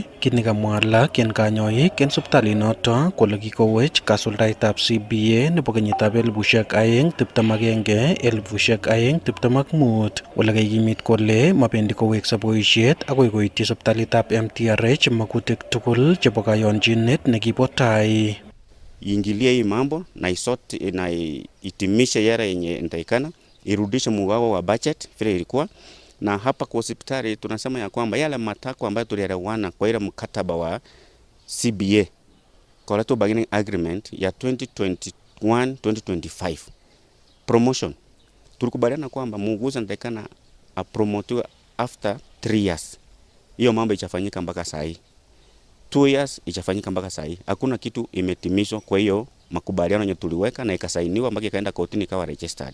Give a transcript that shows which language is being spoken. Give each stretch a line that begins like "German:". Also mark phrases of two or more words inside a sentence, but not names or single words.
Kalenjin: Kit nekamwa alak en kanyoik en sipitalinoto kole kikowech kasuldaetab CBA nebo kenyitab 2021-2025 ole kaikimit kole mabendi kowekse boisiet akoi koityi sipitalitab MTRH makutik tugul chebo kayonjinet nekibo tai.
Swahili: Iingilie hii mambo na isote na itimishe yara yenye inatakikana, irudishe mgao wa budget vile ilikuwa. Na hapa kwa hospitali tunasema ya kwamba yale matakwa ambayo tulielewana kwa ile mkataba wa
English: CBA collective bargaining agreement
Swahili: ya 2021-2025 promotion, tulikubaliana kwamba muuguzi anatakikana apromotiwe
English: after 3 years.
Swahili: Hiyo mambo itafanyika mpaka saa hii. 2 years itafanyika mpaka saa hii. Hakuna kitu imetimizwa. Kwa hiyo makubaliano yenye tuliweka na ikasainiwa mpaka ikaenda kotini ikawa registered.